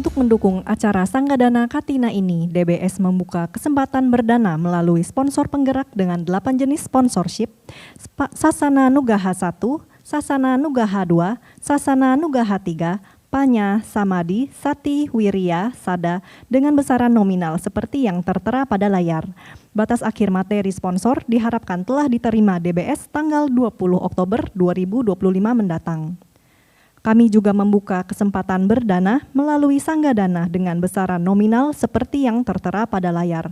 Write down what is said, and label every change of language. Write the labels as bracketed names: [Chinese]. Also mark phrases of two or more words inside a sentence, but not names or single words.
[Indonesian] mendukung acara Sanggadana Katina ini, DBS membuka kesempatan berdana melalui sponsor penggerak dengan 8 jenis sponsorship, Sasana Nugaha 1, Sasana Nugaha 2, Sasana Nugaha 3, Panya, Samadi, Sati, Wirya, Sada dengan besaran nominal seperti yang tertera pada layar. Batas akhir materi sponsor diharapkan telah diterima DBS tanggal 20 Oktober 2025 mendatang. Kami juga membuka kesempatan berdana melalui Sanggadana dengan besaran nominal seperti yang tertera pada layar.